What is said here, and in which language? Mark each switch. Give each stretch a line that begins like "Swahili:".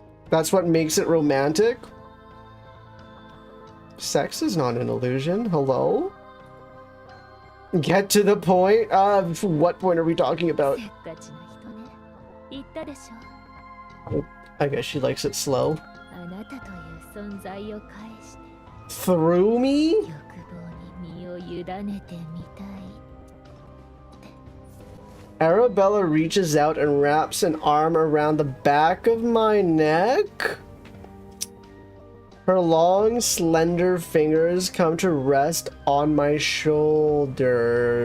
English: That's what makes it romantic? Sex is not an illusion. Hello? Get to the point? What point are we talking about?
Japanese: せっかちな人ね。言ったでしょ。
English: I guess she likes it slow.
Japanese: あなたという存在を介して
English: Through me?
Japanese: 欲望に身を委ねてみたい。
English: Arabella reaches out and wraps an arm around the back of my neck. Her long, slender fingers come to rest on my shoulders.